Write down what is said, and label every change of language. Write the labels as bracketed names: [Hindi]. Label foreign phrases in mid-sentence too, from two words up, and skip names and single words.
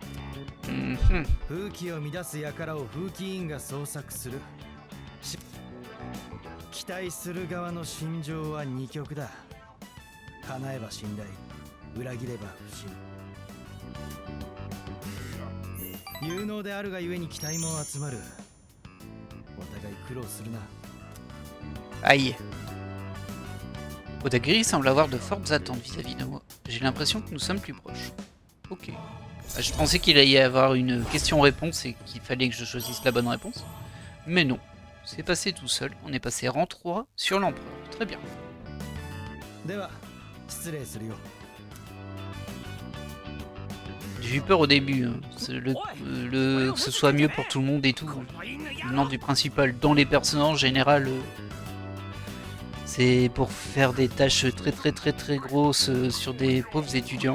[Japanese] 風紀を乱す輩を風紀委員が捜索する。期待する側の心情は二極だ。叶えば信頼、裏切れば不信。有能であるがゆえに期待も集まる。お互い苦労するな。 [French] Aïe. Odagiris semble avoir de fortes attentes vis-à-vis de moi. J'ai l'impression que nous sommes plus proches. Ok. Ah, je pensais qu'il allait y avoir une question-réponse et qu'il fallait que je choisisse la bonne réponse. Mais non. C'est passé tout seul. On est passé rang 3 sur l'empereur. Très bien. [Japanese] では、失礼するよ。 [French] J'ai eu peur au début. Hein. Que ce soit mieux pour tout le monde et tout. Non, du principal. Dans les personnages en général... c'est pour faire des tâches très grosses sur des pauvres étudiants.